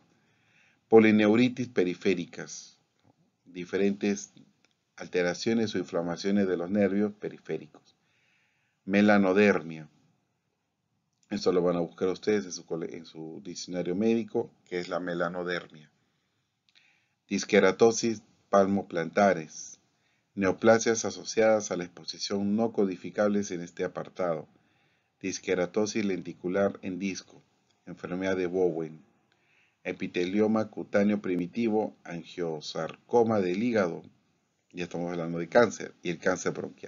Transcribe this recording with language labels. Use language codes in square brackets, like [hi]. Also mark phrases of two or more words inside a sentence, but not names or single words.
[es] Polineuritis periféricas. Diferentes alteraciones o inflamaciones de los nervios periféricos. Melanodermia. Esto lo van a buscar ustedes en su diccionario médico, que es la melanodermia. Disqueratosis palmoplantares. Neoplasias asociadas a la exposición no codificables en este apartado. Disqueratosis lenticular en disco. Enfermedad de Bowen. Epitelioma cutáneo primitivo. Angiosarcoma del hígado. Ya estamos hablando de cáncer. Y el cáncer bronquial.